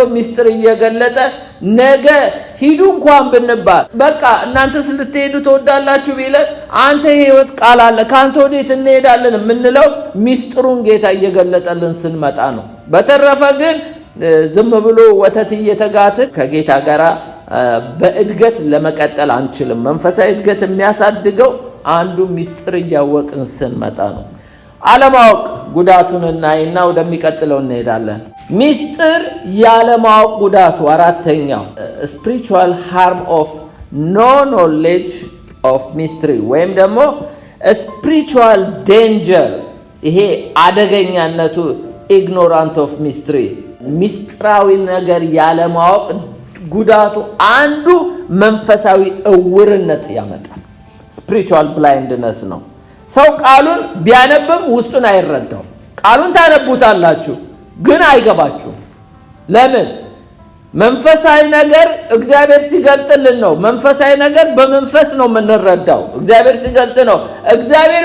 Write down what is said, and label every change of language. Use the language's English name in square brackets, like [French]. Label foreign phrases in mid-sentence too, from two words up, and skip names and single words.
[Amharic] ሚስጥር እየገለጠ ነገ ሂዱ እንኳን ብንባል በቃ እናንተ ልትሄዱ ተወዳላችሁ ቢለን አንተ የሕይወት ቃል አለ ካንተ ወዴት እንሄዳለን የምንለው ሚስጥሩን ጌታ እየገለጠልን ስንመጣ ነው። በተረፈ ግን ዝም ብሎ ወተት እየተጋትን ከጌታ ጋር በእድገት ለመቀጠል አንችልም። መንፈሳዊ እድገት የሚያሳድገው አንዱ ሚስጥር እያወቅን ስንመጣ ነው። አለማወቅ ጉዳቱን እናይና ወደሚቀጥለው እንሄዳለን። ሚስጥር ያለማወቅ ጉዳቱ አራተኛው [English] spiritual harm of no knowledge of mystery [Amharic] ወይም ደግሞ [English] spiritual danger። [Amharic] ይሄ አደገኛነቱ [English] ignorant of mystery [Amharic] ሚስጥራዊ ነገር ያለማወቅ ጉዳቱ አንዱ መንፈሳዊ እውርነት ያመጣል። [English] spiritual blindness [Amharic] ነው። ሰው ቃሉን ቢያነብም ውስጡን አይረዳው። ቃሉን ታነቡታላችሁ ግን አይገባችሁም። ለምን? መንፈሳዊ ነገር እግዚአብሔር ሲገልጥልን ነው። መንፈሳዊ ነገር በመንፈስ ነው የምንረዳው። እግዚአብሔር ሲገልጥ ነው። እግዚአብሔር